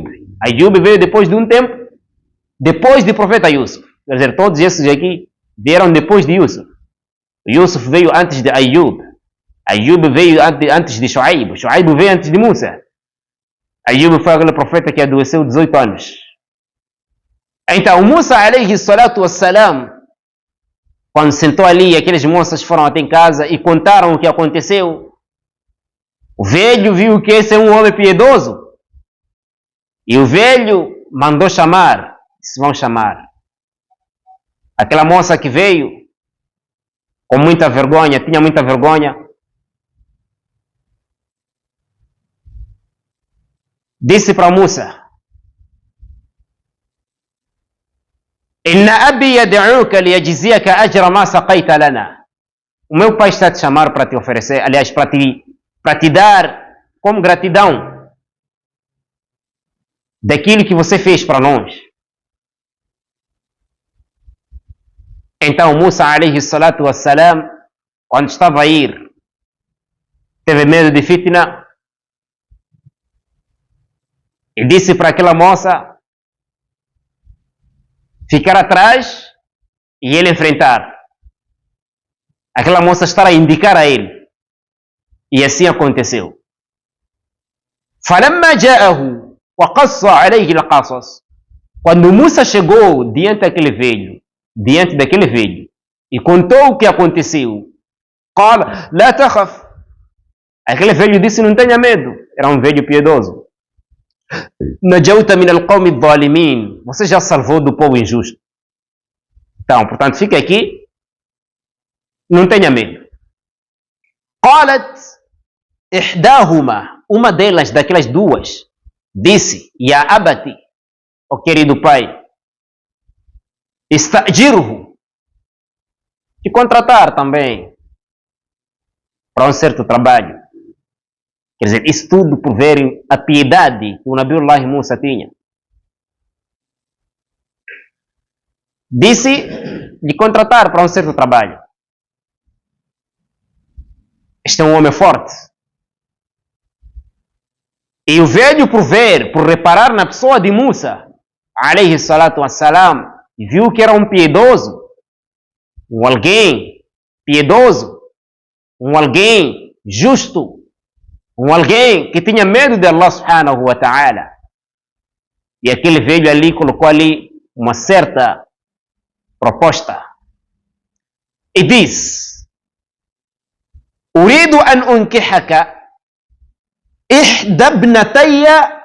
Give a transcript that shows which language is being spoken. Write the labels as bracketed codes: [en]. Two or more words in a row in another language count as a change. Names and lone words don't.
[pt] Ayub veio depois de um tempo, depois do profeta Yusuf. Quer dizer, todos esses aqui vieram depois de Yusuf. Yusuf veio antes de Ayub. Ayub veio antes de Shuaib. Shuaib veio antes de Musa. Ayub foi aquele profeta que adoeceu 18 anos. Então, [ar] Musa, عليه الصلاة والسلام, [pt] quando sentou ali, aqueles moças foram até em casa e contaram o que aconteceu. O velho viu que esse é um homem piedoso. E o velho mandou chamar. Disse, vão chamar. Aquela moça que veio, com muita vergonha, tinha muita vergonha, disse para Musa, [ar] إن أبي يدعوك ليجزيك أجر ما سقيت لنا. [pt] O meu pai está a te chamar para te oferecer, aliás, para te dar como gratidão daquilo que você fez para nós. [ar] Então Musa, عليه الصلاة والسلام, [pt] quando estava a ir, teve medo de fitna e disse para aquela moça ficar atrás e ele enfrentar. Aquela moça estar a indicar a ele. E assim aconteceu. [ar] فَلَمَّا جَاءَهُ وَقَصَّ عَلَيْهِ الْقَصَص. [pt] Quando Musa chegou diante daquele velho, e contou o que aconteceu, [ar] قال لا تخف. [pt] Aquele velho disse, não tenha medo. Era um velho piedoso. [ar] نجوت من القوم الظالمين. [pt] Você já salvou do povo injusto. Então, portanto, fique aqui. Não tenha medo. [ar] قالت إحداهما. [pt] Uma delas, daquelas duas, disse, [ar] يا أبتي, [pt] o querido pai, استأجره. Te contratar também para um certo trabalho. Quer dizer, isso tudo por verem a piedade que o Nabiullah Musa tinha. disse de contratar para um certo trabalho. Este é um homem forte. E o velho, por ver, por reparar na pessoa de Musa, [ar] عليه الصلاة والسلام, [pt] viu que era um piedoso, um alguém piedoso, um alguém justo, um alguém que tinha medo de [ar] الله سبحانه وتعالى. [pt] E aquele velho ali colocou ali uma certa proposta. E diz: [ar] أريد أن أنكحك إحدى ابنتي.